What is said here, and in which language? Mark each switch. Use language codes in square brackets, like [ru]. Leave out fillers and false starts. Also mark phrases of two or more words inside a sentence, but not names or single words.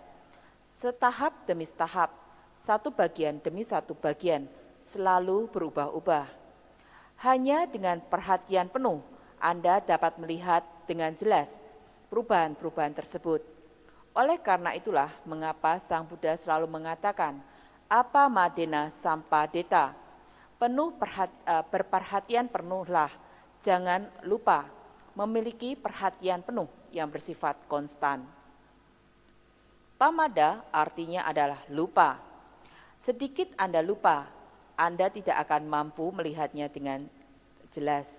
[id] Setahap demi setahap, satu bagian demi satu bagian, selalu berubah-ubah. Hanya dengan perhatian penuh, Anda dapat melihat dengan jelas perubahan-perubahan tersebut. Oleh karena itulah mengapa Sang Buddha selalu mengatakan, [pi] apa madena sampadeta, [id] berperhatian penuhlah, jangan lupa memiliki perhatian penuh yang bersifat konstan. Pamada artinya adalah lupa. Sedikit Anda lupa, Anda tidak akan mampu melihatnya dengan jelas.